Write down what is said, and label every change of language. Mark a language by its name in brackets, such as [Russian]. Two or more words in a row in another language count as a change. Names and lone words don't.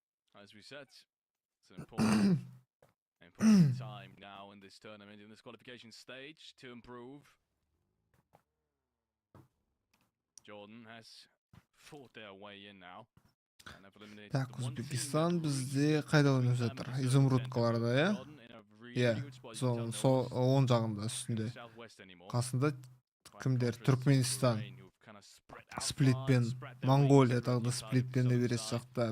[English] as we said, it's an important time now in this tournament, in this qualification stage, to improve. Jordan has fought their way in now. [Kazakh] Так, Өзбекистан бізде қайда ойнап жатыр? Изумрудкаларда, иә? Иә, сол оң жағында үстінде. Қасында кімдер? Түркменистан. Сплитпен, Монголия тағы да сплитпен де берес жақта.